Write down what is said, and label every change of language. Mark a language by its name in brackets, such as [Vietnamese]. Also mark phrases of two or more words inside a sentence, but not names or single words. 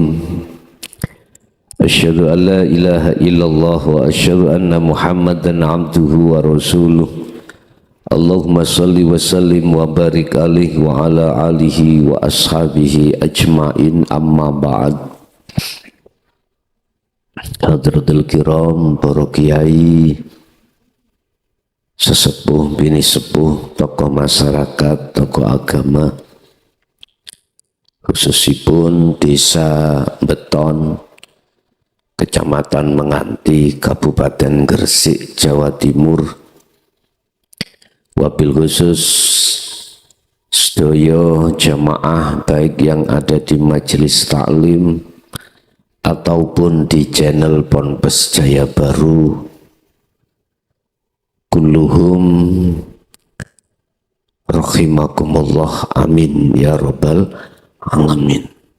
[Arabic] أشهد أن لا إله إلا الله وأشهد أن محمدا عبده ورسوله. اللهم صل وسلم وبارك عليه وعلى آله وأصحابه أجمعين، أما بعد. حضرة الكرام, [Javanese] para kiai, sesepuh, bini sepuh, tokoh masyarakat, tokoh agama, khususipun desa Beton, Kecamatan Menganti, Kabupaten Gresik, Jawa Timur. [Arabic] وبالخصوص [Indonesian] sedaya jamaah baik yang ada di majelis taklim ataupun di channel Ponpes Jaya Baru, [Arabic] كلهم رحمكم الله، آمين يا رب العالمين.